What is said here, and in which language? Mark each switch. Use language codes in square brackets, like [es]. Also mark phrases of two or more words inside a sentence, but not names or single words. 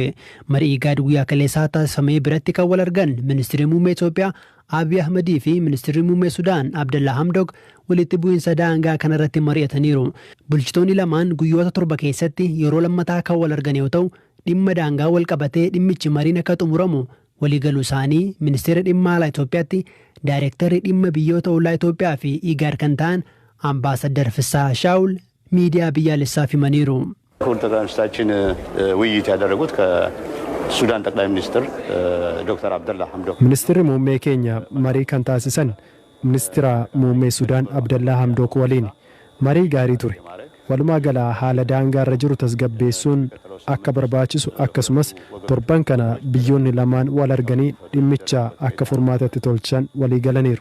[om] Marii IGAD guyyaa kaleessaa taasifame biratti kan wal argan ministeerri muummee Itoophiyaa Abiy Ahmedii fi ministeerri muummee Sudaan Abdallaa Hamdok walitti bu'iinsa daangaa kanarratti mari'ataniiru. Bulchitoonni lamaan guyyoota 7 keessatti yeroo lammataa kan wal argan yoo ta'u dhimma daangaa wal qabatee dhimmichi mariin akka xumuramu waliigaluu isaanii ministeera dhimma alaa Itoophiyaatti daayirektarri dhimma biyyoota ollaa Itoophiyaa fi IGAD kan ta'an አምባሳደር ፍስሐ ሻውል ሚዲያ biyyaalessaaf himaniiru. [am] ክቡር ጠቅላይ ሚኒስትራችን ውይይት ያደረጉት ከሱዳን ጠቅላይ ሚኒስትር ዶክተር አብደላ ሐምዶክ [om] ሚኒስትሪ muummee keenya marii kan taasisan ministeera muummee Sudaan Abdallaa Hamdok waliin marii gaarii ture. Walumaa gala haala daangaa irra jiru tasgabbeessuun akka barbaachisu akkasumas torban kana biyyoonni lamaan wal arganii dhimmicha akka furmaatatti tolchan walii galaniiru.